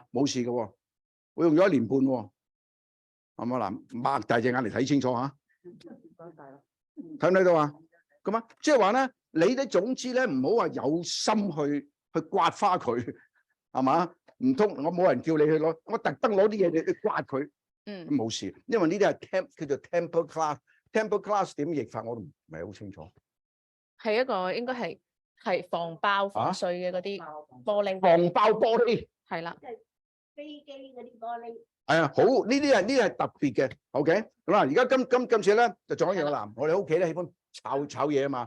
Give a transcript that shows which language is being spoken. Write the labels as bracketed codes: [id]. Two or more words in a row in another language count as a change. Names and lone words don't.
[yue] 冇事嘅喎，我用咗1年半喎。係嘛嗱，擘大隻眼嚟睇清楚嚇，睇唔睇到啊？咁啊，即係話咧，你咧總之咧，唔好話有心去刮花佢，係嘛？唔通我冇人叫你去攞，我特登攞啲嘢你去刮佢，冇事，因為呢啲係叫做 [en] temper glass。 temper glass [yue] 點譯法我都唔係好清楚。係一個應該係防爆防碎嘅嗰啲玻璃，防爆玻璃係啦。飛機嗰啲玻璃。係啊，好呢啲係特別嘅 ，OK。咁啦，而家今次咧就仲有一樣啦。我哋屋企咧喜歡炒嘢啊嘛。